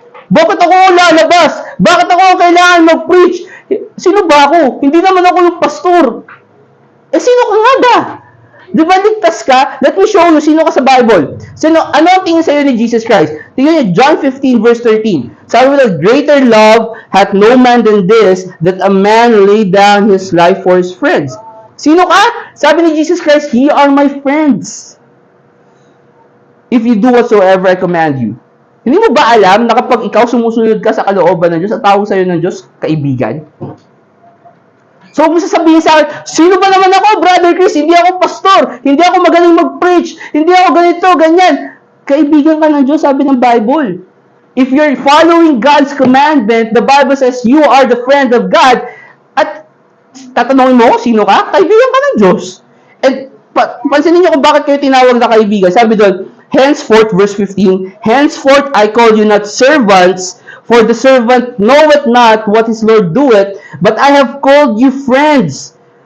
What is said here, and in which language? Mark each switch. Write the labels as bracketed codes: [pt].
[tl] Bakit ako lalabas? Bakit ako kailangan mag-preach? Sino ba ako? Hindi naman ako yung pastor. Sino ka nga ba? Di ba ligtas ka? [en] Let me show you [tl] sino ka sa Bible. Ano ang tingin sa'yo ni Jesus Christ? Tingnan niyo, John 15 verse 13. Sabi mo na, [en] greater love hath no man than this, that a man lay down his life for his friends. [tl] Sino ka? Sabi ni Jesus Christ, [en] ye are my friends. If you do whatsoever I command you. [tl] Hindi mo ba alam na kapag ikaw sumusunod ka sa kalooban ng Diyos at tawag sa'yo ng Diyos, kaibigan? So, huwag mo sasabihin sa akin, sino ba naman ako, Brother Chris? Hindi ako pastor. Hindi ako magaling mag-preach. Hindi ako ganito, ganyan. Kaibigan ka ng Diyos, sabi ng Bible. [en] If you're following God's commandment, the Bible says you are the friend of God. [tl] At tatanungin mo, sino ka? Kaibigan ka ng Diyos. And pansinin niyo kung bakit kayo tinawag na kaibigan. Sabi doon, [en] henceforth, verse 15, henceforth I call you not servants, for the servant knoweth not what his Lord doeth, but I have called you friends.